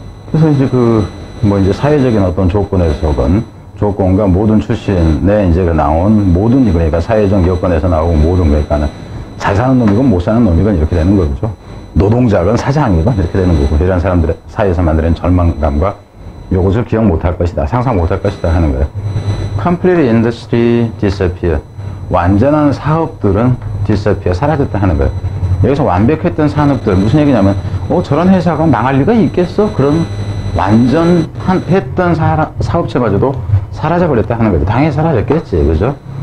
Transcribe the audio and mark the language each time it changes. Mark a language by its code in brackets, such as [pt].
[ko] 그래서 이제 뭐 이제 사회적인 어떤 조건과 모든 출신에 이제 나온 모든, 그러니까 사회적 여건에서 나오고 모든, 그러니까는 잘 사는 놈이건 못 사는 놈이건 이렇게 되는 거죠. 노동자건 사장이건 이렇게 되는 거고, 이런 사람들의 사회에서 만드는 절망감과 요것을 기억 못할 것이다, 상상 못할 것이다 하는 거예요. [en] Complete industry disappear. [ko] 완전한 사업들은 disappear, 사라졌다 하는 거예요. 여기서 완벽했던 산업들, 무슨 얘기냐면 저런 회사가 망할 리가 있겠어? 그런 완전했던 사업체마저도 사라져버렸다 하는 거죠. 당연히 사라졌겠지, 그죠?